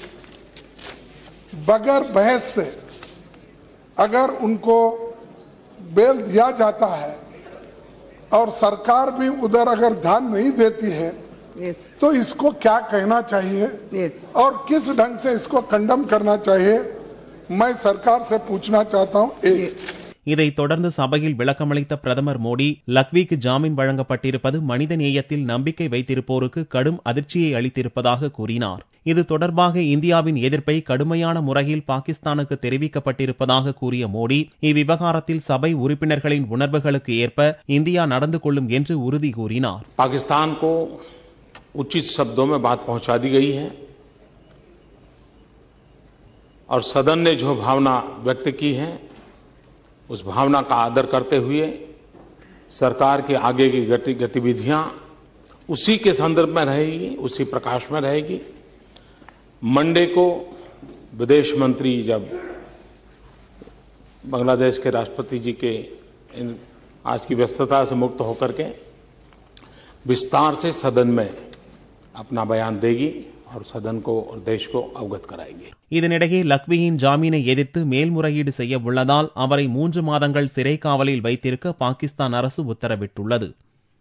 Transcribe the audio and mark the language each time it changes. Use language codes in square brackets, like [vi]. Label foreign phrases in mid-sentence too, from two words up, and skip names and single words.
[hi] बगैर बहस से अगर उनको बेल दिया जाता है और सरकार भी उधर अगर ध्यान नहीं देती है तो इसको क्या कहना चाहिए और किस ढंग से इसको कंडम करना चाहिए, मैं सरकार से पूछना चाहता हूं. [ta] இதைத் தொடர்ந்து சபையில் விளக்கமளித்த பிரதமர் மோடி, லக்விக்கு ஜாமீன் வழங்கப்பட்டிருப்பது மனித நேயத்தில் நம்பிக்கை வைத்திருப்போருக்கு கடும் அதிர்ச்சியை அளித்திருப்பதாக கூறினார். இது தொடர்பாக இந்தியாவின் எதிர்ப்பை கடுமையான முறையில் பாகிஸ்தானுக்கு தெரிவிக்கப்பட்டிருப்பதாக கூறிய மோடி, இவ்விவகாரத்தில் சபை உறுப்பினர்களின் உணர்வுகளுக்கு ஏற்ப இந்தியா நடந்து கொள்ளும் என்று உறுதி கூறினார். [hi] पाकिस्तान को उचित शब्दों में बात पहुंचा दी गई है और सदन ने जो भावना व्यक्त की है उस भावना का आदर करते हुए सरकार के आगे की गतिविधियां उसी के संदर्भ में रहेगी, उसी प्रकाश में रहेगी. मंडे को विदेश मंत्री जब बांग्लादेश के राष्ट्रपति जी के आज की व्यस्तता से मुक्त होकर के विस्तार से सदन में अपना बयान देगी और सदन को और देश को अवगत कराएगी. [ta] இதனிடையே லக்வியின் ஜாமீனை எதிர்த்து மேல்முறையீடு செய்ய உள்ளதால் அவரை 3 மாதங்கள் சிறை காவலில் வைத்திருக்க பாகிஸ்தான் அரசு உத்தரவிட்டுள்ளது.